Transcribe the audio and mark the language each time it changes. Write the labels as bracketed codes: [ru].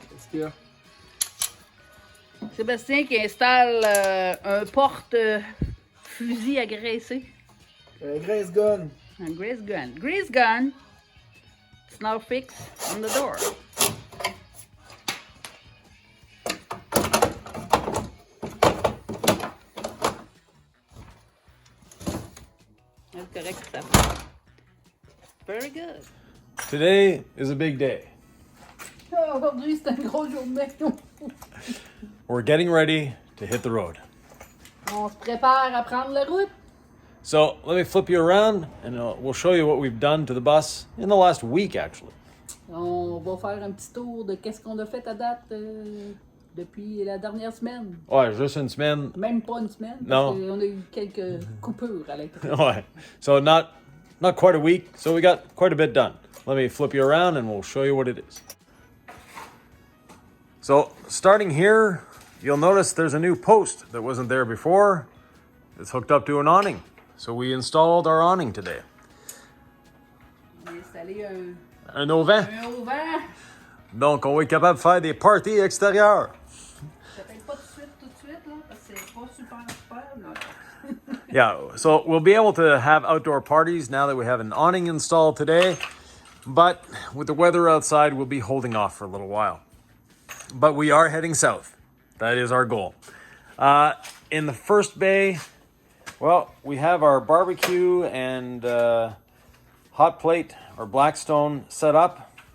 [fr] qu'il y a? Sébastien qui installe un porte-fusil à graisser. [en] Grace gun. Un grease gun. Grease gun. It's now fixed on the door. [fr] C'est correct ça. [en] Very good. Today is a big day. [fr] Oh, aujourd'hui, c'est une grosse journée. [en] We're getting ready to hit the road. [fr] On se prépare à prendre la route. [en] So let me flip you around and we'll show you what we've done to the bus in the last week, actually. [fr] On va faire un petit tour de qu'est-ce qu'on a fait à date depuis la dernière semaine. Ouais, juste une semaine. Même pas une semaine. Non. Parce qu'on a eu quelques coupures à l'intérieur. Ouais. [en] So not quite a week, so we got quite a bit done. Let me flip you around and we'll show you what it is. So starting here, you'll notice there's a new post that wasn't there before. It's hooked up to an awning. So we installed our awning today. [fr] On a installé Un auvent. un auvent. Donc on va être capable de faire des parties extérieures. Peut-être pas tout de suite, là, parce que c'est pas super, non. [en] Yeah, so we'll be able to have outdoor parties now that we have an awning installed today. But with the weather outside, we'll be holding off for a little while. But we are heading south. That is our goal. In the first bay, well, we have our barbecue and hot plate or Blackstone set up.